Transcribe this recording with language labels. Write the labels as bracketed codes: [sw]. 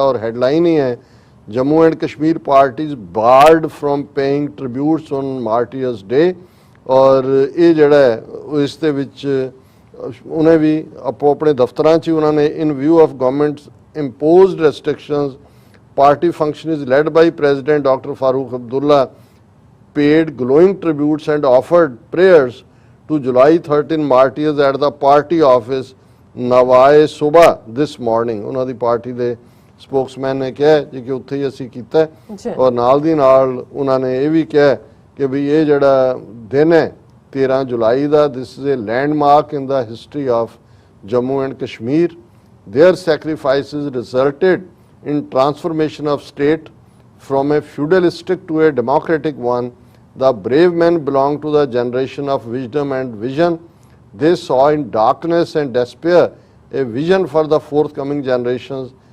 [pa] ਔਰ ਹੈਡਲਾਈਨ ਹੀ ਹੈ [en] Jammu and Kashmir parties barred from paying tributes on martyrs day. [pa] ਔਰ ਇਹ ਜਿਹੜਾ ਹੈ ਇਸ ਦੇ ਵਿੱਚ ਉਹਨੇ ਵੀ ਆਪੋ ਆਪਣੇ ਦਫ਼ਤਰਾਂ 'ਚ ਉਹਨਾਂ ਨੇ [en] In view of governments imposed restrictions, party function is led by President Dr. Farooq Abdullah, paid glowing tributes and offered prayers to July 13 martyrs at the party office Nawai Subha this morning। [pa] ਉਹਨਾਂ ਦੀ party ਦੇ Spokesman ਨੇ ਕਿਹਾ ਜੀ ਕਿ ਉੱਥੇ ਹੀ ਅਸੀਂ ਕੀਤਾ ਔਰ ਨਾਲ ਦੀ ਨਾਲ ਉਹਨਾਂ ਨੇ ਇਹ ਵੀ ਕਿਹਾ ਕਿ ਵੀ ਇਹ ਜਿਹੜਾ ਦਿਨ ਹੈ 13 ਜੁਲਾਈ ਦਾ, [en] this is a landmark in the history of Jammu and Kashmir। Their sacrifices resulted in transformation of state from a feudalistic to a democratic one। The brave men belong to the generation of wisdom and vision। They saw in darkness and despair a vision for the forthcoming generations।